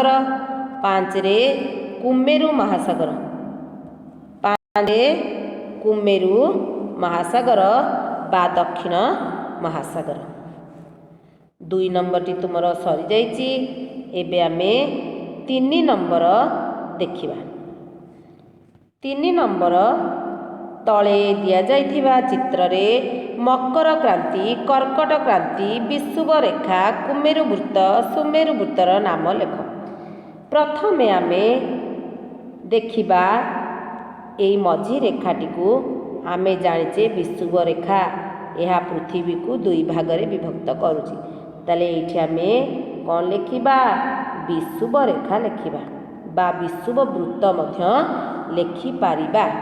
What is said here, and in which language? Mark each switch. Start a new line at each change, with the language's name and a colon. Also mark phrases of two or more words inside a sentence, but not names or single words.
Odia: ପାଞ୍ଚ ରେ କୁମେରୁ ମହାସାଗର, ପାଞ୍ଚ ରେ କୁମେରୁ ମହାସାଗର ବା ଦକ୍ଷିଣ ମହାସାଗର। ଦୁଇ ନମ୍ବର ଟି ତୁମର ସରି ଯାଇଛି। ଏବେ ଆମେ ତିନି ନମ୍ବର ଦେଖିବା। ତିନି ନମ୍ବର ତଳେ ଦିଆଯାଇଥିବା ଚିତ୍ର ରେ ମକର କ୍ରାନ୍ତି, କର୍କଟ କ୍ରାନ୍ତି, ବିଷୁବ ରେଖା, କୁମେରୁ ବୃତ୍ତ, ସୁମେରୁ ବୃତ୍ତର ନାମ ଲେଖ। ପ୍ରଥମେ ଆମେ ଦେଖିବା ଏଇ ମଝି ରେଖାଟି କୁ ଆମେ ଜାଣିଛେ ବିଷୁବ ରେଖା। ଯହ ପୃଥିବୀ କୁ ଦୁଇ ଭାଗ ରେ ବିଭକ୍ତ କରୁଛି। ତାହେଲେ ଏଠି ଆମେ କଣ ଲେଖିବା? ବିଷୁବ ରେଖା ଲେଖିବା ବା ବିଷୁବ ବୃତ୍ତ ମଧ୍ୟ ଲେଖି ପାରିବା।